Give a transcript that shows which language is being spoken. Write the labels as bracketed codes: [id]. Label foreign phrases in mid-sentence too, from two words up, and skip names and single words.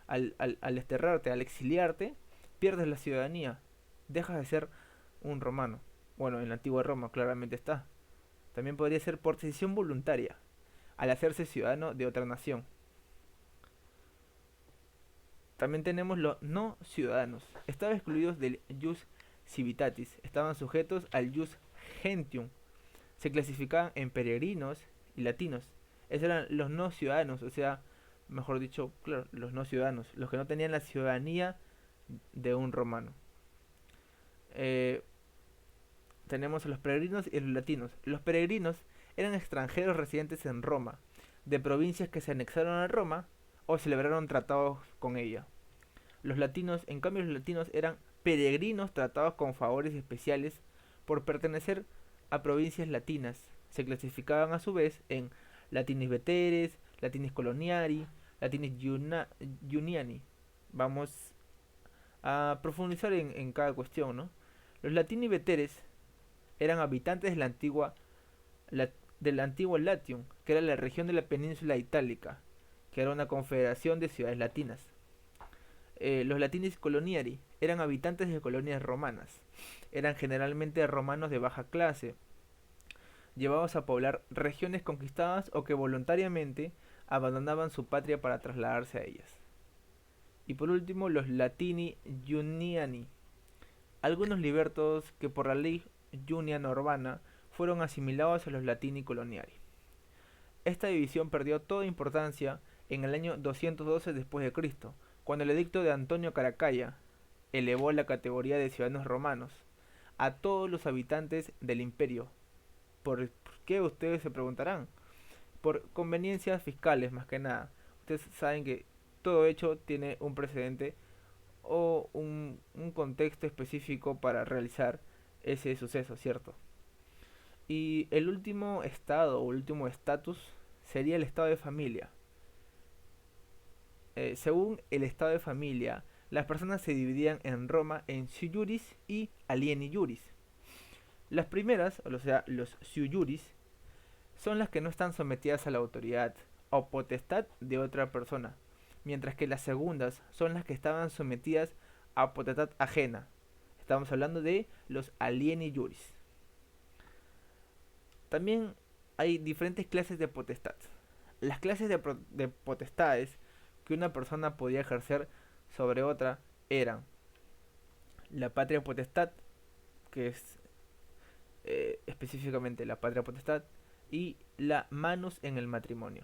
[es] Al desterrarte, al exiliarte, pierdes la ciudadanía, dejas de ser un romano. Bueno, en la antigua Roma claramente está. También podría ser por decisión voluntaria, al hacerse ciudadano de otra nación. También tenemos los no ciudadanos. Estaban excluidos del [la] jus civitatis, [es] estaban sujetos al [la] jus gentium. [es] Se clasificaban en peregrinos y latinos. Esos eran los no ciudadanos, o sea, mejor dicho, claro, los no ciudadanos, los que no tenían la ciudadanía de un romano. Eh, Tenemos a los peregrinos y los latinos. Los peregrinos eran extranjeros residentes en Roma, de provincias que se anexaron a Roma o celebraron tratados con ella. Los latinos, en cambio, los latinos eran peregrinos tratados con favores especiales por pertenecer a provincias latinas. Se clasificaban a su vez en [la] latinis veteres, latinis coloniari, latinis juniani. [es] Vamos a profundizar en cada cuestión, ¿no? Los [la] latinis veteres [es] eran habitantes de la, del antiguo Latium, que era la región de la península itálica, que era una confederación de ciudades latinas. Los [la] latinis coloniari [es] eran habitantes de colonias romanas. Eran generalmente romanos de baja clase, llevados a poblar regiones conquistadas o que voluntariamente abandonaban su patria para trasladarse a ellas. Y por último, los [la] latini juniani, [es] algunos libertos que por la ley juniana urbana fueron asimilados a los [la] latini coloniari. [es] Esta división perdió toda importancia en el año 212 después de Cristo, cuando el edicto de Antonio Caracalla elevó la categoría de ciudadanos romanos a todos los habitantes del imperio. ¿Por qué ustedes se preguntarán? Por conveniencias fiscales más que nada. Ustedes saben que todo hecho tiene un precedente o un contexto específico para realizar ese suceso, ¿cierto? Y el último estado o último estatus sería el estado de familia. Según el estado de familia, las personas se dividían en Roma en [la] sui juris [es] y [la] alieni juris. [es] Las primeras, o sea, los [la] sui juris, [es] son las que no están sometidas a la autoridad o potestad de otra persona, mientras que las segundas son las que estaban sometidas a potestad ajena. Estamos hablando de los [la] alieni juris. [es] También hay diferentes clases de potestad. Las clases de potestades que una persona podía ejercer sobre otra eran la patria potestad, que es específicamente la patria potestad, y la manus en el matrimonio.